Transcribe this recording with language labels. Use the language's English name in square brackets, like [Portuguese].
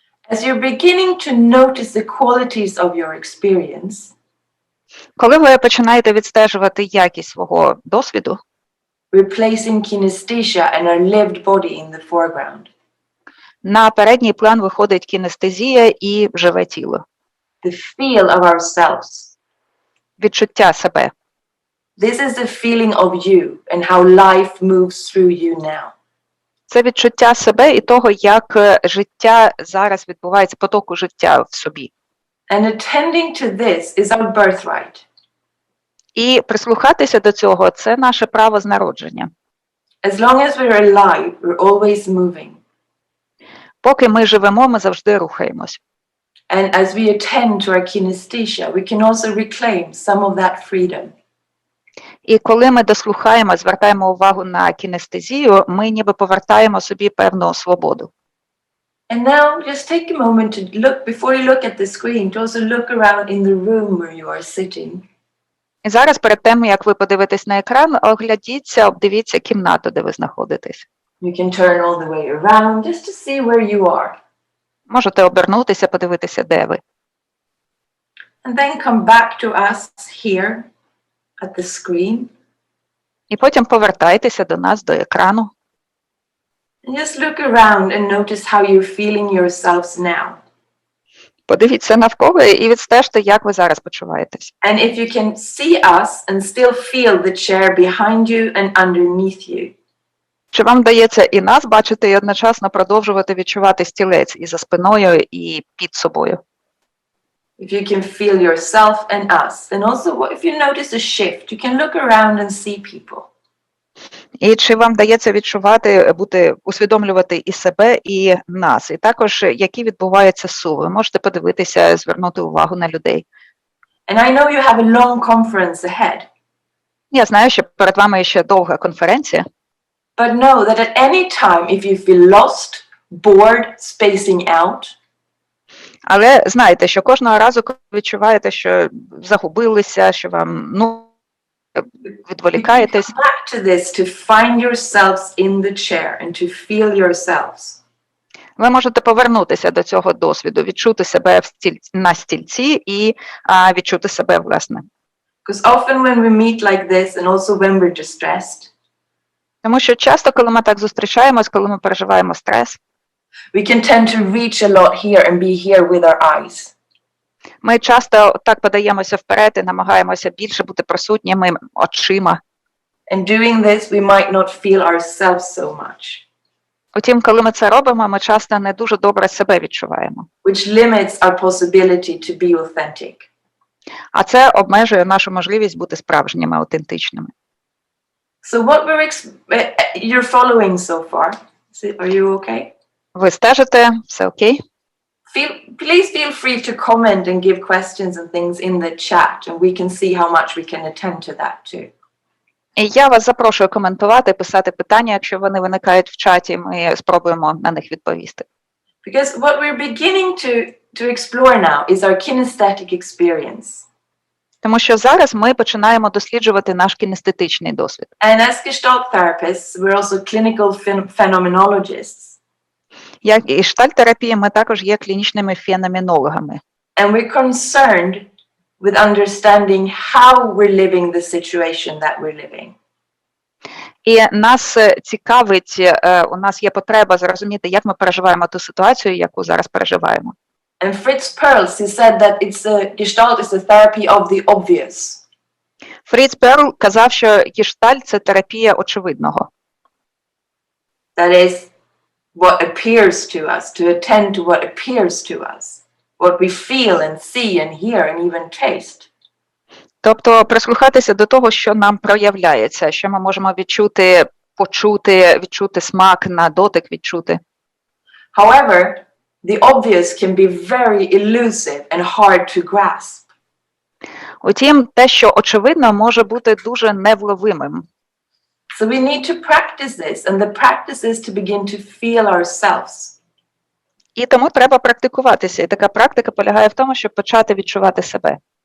[English] As you're beginning to notice the qualities of your experience, [Ukrainian] коли ви починаєте відстежувати якість свого досвіду, [English] we're placing kinesthesia and our lived body in the foreground. [Ukrainian] На передній план виходить кінестезія і живе тіло. [English] The feel of ourselves. [Ukrainian] Відчуття себе. [English] This is the feeling of you and how life moves through you now. [Ukrainian] Це відчуття себе і того, як життя зараз відбувається, потоку життя в собі. [English] And attending to this is our birthright. [Ukrainian] І прислухатися до цього – це наше право з народження. [English] As long as we're alive, we're always moving. [Ukrainian] Поки ми живемо, ми завжди рухаємось. [English] And as we attend to our kinesthesia, we can also reclaim some of that freedom. [Ukrainian] І коли ми дослухаємо, звертаємо увагу на кінестезію, ми ніби повертаємо собі певну свободу. [English] And now just take a moment to look, before you look at the screen, to also look around in the room where you are sitting. [Ukrainian] І зараз перед тим, як ви подивитесь на екран, оглядіться, обдивіться кімнату, де ви знаходитесь. [English] You can turn all the way around just to see where you are. [Ukrainian] Можете обернутися, подивитися, де ви. [English] And then come back to us here at the screen. [Ukrainian] І потім повертайтеся до нас, до екрану. [English] And just look around and notice how you're feeling yourselves now. [Ukrainian] Подивіться навколо і відстежте, як ви зараз почуваєтесь. [English] And if you can see us and still feel the chair behind you and underneath you. [Ukrainian] Чи вам вдається і нас бачити, і одночасно продовжувати відчувати стілець і за спиною, і під собою? [English] If you can feel yourself and us. And also if you notice a shift, you can look around and see people. [Ukrainian] І чи вам вдається відчувати, усвідомлювати і себе, і нас? І також, які відбуваються суви. Ви можете подивитися, звернути увагу на людей. [English] And I know you have a long conference ahead. [Ukrainian] Я знаю, що перед вами ще довга конференція. [English] But know that at any time, if you feel lost, bored, spacing out, [Ukrainian] Але знайте, що кожного разу, коли відчуваєте, що загубилися, що вам, відволікаєтесь, [English] back to this to find yourselves in the chair and to feel yourselves. [Ukrainian] ви можете повернутися до цього досвіду, відчути себе на стільці і відчути себе, власне. [English] Because often when we meet like this and also when we're distressed, [Ukrainian] Тому що часто, коли ми так зустрічаємось, коли ми переживаємо стрес, [English] we can tend to reach a lot here and be here with our eyes. [Ukrainian] ми часто так подаємося вперед і намагаємося більше бути присутніми очима. [English] And doing this, we might not feel ourselves so much, [Ukrainian] Утім, коли ми це робимо, ми часто не дуже добре себе відчуваємо. [English] which limits our possibility to be authentic. [Ukrainian] А це обмежує нашу можливість бути справжніми, автентичними. [English] So what you're following so far? Are you okay? [Ukrainian] Ви стежите, все окей? [English] Please feel free to comment and give questions and things in the chat, and we can see how much we can attend to that too. [Ukrainian] І я вас запрошую коментувати, писати питання, якщо вони виникають в чаті, ми спробуємо на них відповісти. [English] Because what we're beginning to explore now is our kinesthetic experience. [Ukrainian] Тому що зараз ми починаємо досліджувати наш кінестетичний досвід. [English] And as Gestalt therapists, we're also clinical phenomenologists. [Ukrainian] Як і гештальт-терапії, ми також є клінічними феноменологами. [English] And we're concerned with understanding how we're living the situation that we're living. [Ukrainian] І нас цікавить, у нас є потреба зрозуміти, як ми переживаємо ту ситуацію, яку зараз переживаємо. [English] And Fritz Perls, he said that Gestalt is a therapy of the obvious. [Ukrainian] Фріц Перл казав, що гештальт – це терапія очевидного. [English] That is what appears to us, to attend to what appears to us, what we feel and see and hear and even taste. [Ukrainian] Тобто прислухатися до того, що нам проявляється, що ми можемо відчути, почути, відчути смак, на дотик відчути. [English] However, the obvious can be very elusive and hard to grasp. [Ukrainian] Утім, те, що очевидно, може бути дуже невловимим. [English] So we need to practice this, and the practice is to begin to feel ourselves. [Ukrainian] І тому треба практикуватися. І така практика полягає в тому, щоб почати відчувати себе.